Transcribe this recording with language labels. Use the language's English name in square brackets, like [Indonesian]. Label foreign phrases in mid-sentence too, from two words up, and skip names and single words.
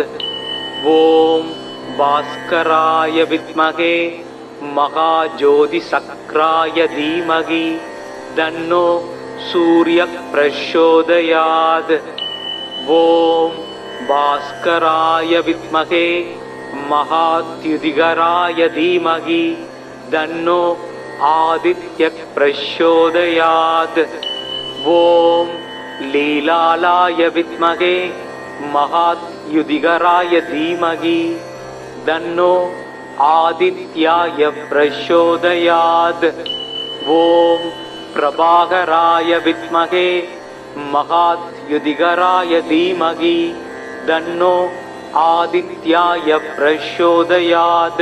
[Sanskrit] ॐ भास्कराय विद्महे महाज्योतिचक्राय धीमहि तन्नो सूर्य प्रचोदयात्. ॐ भास्कराय विद्महे महाद्युतिकराय धीमहि तन्नो आदित्य प्रचोदयात्. ஓம் लीलालाय विद्महे महाद्युदिगराय धीमहि तन्नो आदित्याय प्रचोदयात्। ॐ प्रभाकराय विद्महे महाद्युदिगराय धीमहि तन्नो आदित्याय प्रचोदयात्।